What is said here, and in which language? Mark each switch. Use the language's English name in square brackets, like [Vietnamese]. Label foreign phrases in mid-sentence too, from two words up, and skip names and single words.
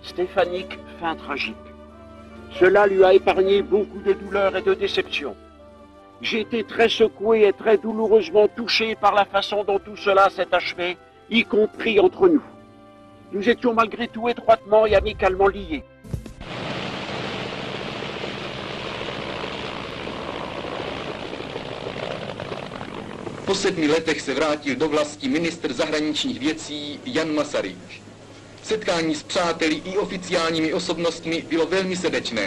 [French] Stéphanique, fin tragique. Cela lui a épargné beaucoup de douleurs et de déceptions. J'ai été très secoué et très douloureusement touché par la façon dont tout cela s'est achevé, y compris entre nous. Nous étions malgré tout étroitement et amicalement liés. [Czech] Po 7 letech se vrátil do vlasti ministr zahraničních věcí Jan Masaryk. Setkání s přáteli i oficiálními osobnostmi bylo velmi srdečné.